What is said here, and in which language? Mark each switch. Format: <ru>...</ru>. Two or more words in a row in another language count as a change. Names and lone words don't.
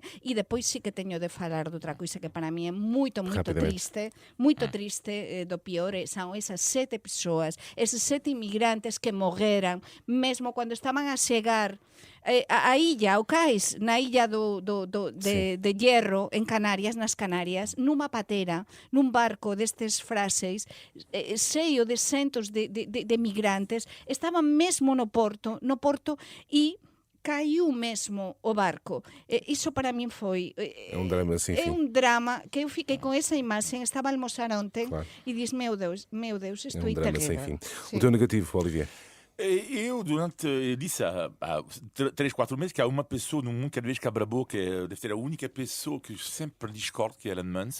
<gl>E depois sí que teño de falar doutra coisa que para mí é moito triste, do pior, son esas 7 persoas, eses 7 inmigrantes que morreran, mesmo cando estaban a chegar a illa, o cais, na illa de Hierro, en Canarias, nas Canarias, nunha patera, nun barco destes frases, cheio de centos de migrantes, estaban mesmo no porto e caiu mesmo o barco. Iso para min foi...</gl> <pt>É um drama sem fim. É um drama que eu fiquei com essa imagem, estava a almoçar ontem e disse, meu Deus, isto é um drama sem terrível. fim. O teu negativo, Olivier? Eu, disse há 3, 4 meses que há uma pessoa no mundo, cada vez que abre a boca, deve ser a única pessoa que sempre discordo, que é Elon Musk.</pt>